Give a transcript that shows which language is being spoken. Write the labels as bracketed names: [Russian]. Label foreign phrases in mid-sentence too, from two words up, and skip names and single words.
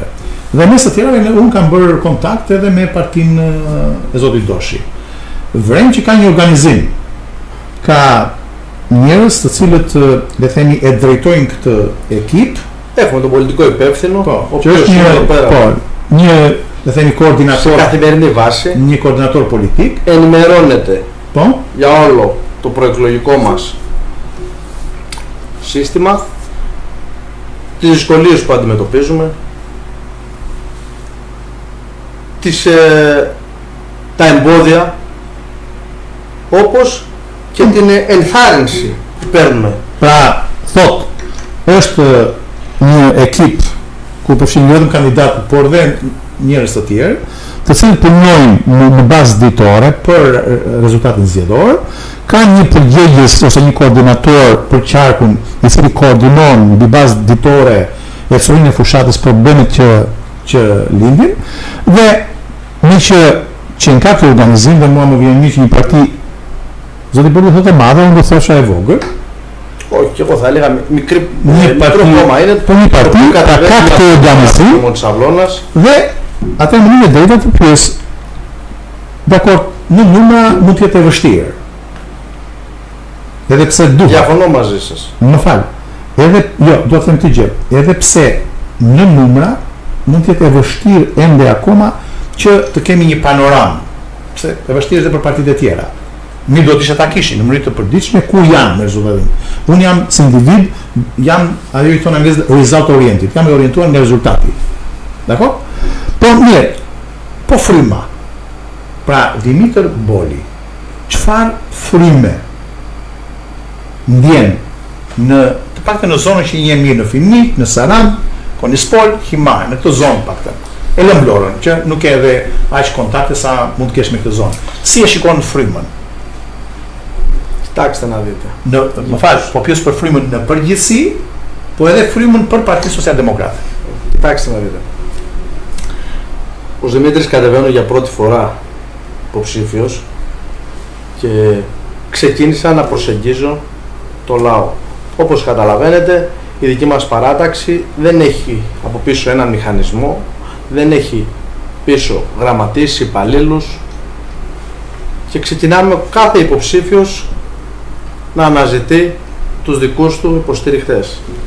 [Albanian] Dhe mes të tjerave unë kam bërë kontakt edhe me partinë e Zotit Doshi. Vrem që ka një organizim, ka njerëz të cilët le themi e drejtojnë këtë ekip. [Greek] Έχουμε τον πολιτικό υπεύθυνο, ο οποίος είναι εδώ πέρα. [Albanian] Një le themi koordinator, [Greek] σε καθημερινή βάση, [Albanian] një koordinator politik, [Greek] ενημερώνεται [Albanian] po, [Greek] για όλο το προεκλογικό μας σύστημα, τις δυσκολίες που αντιμετωπίζουμε, τα εμπόδια, όπως και την ενθάρρυνση που παίρνουμε. [Albanian] Pra, thot, është një ekip ku përfshin jo vetëm kandidatët, por dhe njerëz të tjerë, të cilët punojnë në bazë ditore për rezultatin zgjedhor, ka një përgjegjës ose një koordinator për qarkun i cili koordinon mbi bazë ditore e frymën e fushatës problemet që lindin, dhe një që në ka këtë organizim dhe mua më vjen një që një parti, Zoti Boli thotë e madhe, unë do thosha e vogël. [Greek] Όχι, και εγώ θα έλεγα μικρό κόμμα είναι [Albanian] το parti ka këtë organizim [Greek] της Αυλώνας. [Albanian] Dhe atë më një drejta të pyes, dakor, në numra mund të jetë e vështirë. Edhe pse duhet. [Greek] Διαφωνώ μαζί σας. [Albanian] Më fal. Jo, do të them këtë gjë. Edhe pse në numra mund të jetë e vështirë ende akoma që të kemi një panoramë. Pse e vështirë edhe për partitë e tjera. Mi do të isha ta kishin në mënyrë të përditshme ku janë me rezultatin. Unë jam si individ, jam ajo i thonë anglisht [English] result oriented, [Albanian] jam e orientuar nga rezultati. Dakor? Po mirë, po fryma. Pra Dimitër Boli, çfarë fryme ndjen në të paktën në zonën që i njeh mirë, në Finik, në Sarandë, Konispol, Himar, në këtë zonë paktën. E lëm Lorën, që nuk e edhe aq kontakte sa mund të kesh me këtë zonë. Si e shikon frymën? [Greek] Κοιτάξτε να δείτε. [Albanian] Më fal, po pyes për frymën në përgjithësi, po edhe frymën për Partinë Socialdemokrate. [Greek] Κοιτάξτε να δείτε. Ο Δημήτρης κατεβαίνω για πρώτη φορά υποψήφιος και ξεκίνησα να προσεγγίζω το λαό. Όπως καταλαβαίνετε, η δική μας παράταξη δεν έχει από πίσω έναν μηχανισμό, δεν έχει πίσω γραμματείς, υπαλλήλους και ξεκινάμε κάθε υποψήφιος να αναζητεί τους δικούς του υποστηριχτές.